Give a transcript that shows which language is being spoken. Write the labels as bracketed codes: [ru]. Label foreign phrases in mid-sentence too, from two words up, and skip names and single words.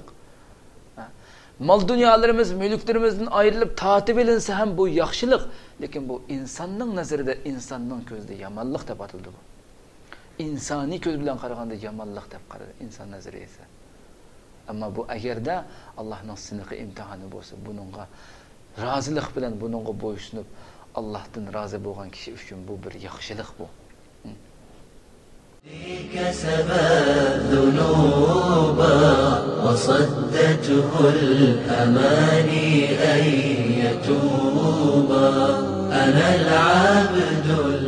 [uz] Mal dunyolarimiz, mulklarimizdan ayrilib tatib elinsa ham bu yaxshilik, lekin bu insonning nazarida, insonning ko'zida yomonlik deb atildi bu. insoniy ko'z bilan qaraganda yomonlik deb qaraydi inson nazariyasi. Ammo bu agarda Allohning siniqi imtihoni bo'lsa, buningga rozilik bilan buningga bo'ysunib Allohdan rozi bo'lgan kishi uchun bu bir yaxshilik bu. [ar] كسب الذنوب وصدته الأماني أن يتوب أنا العبد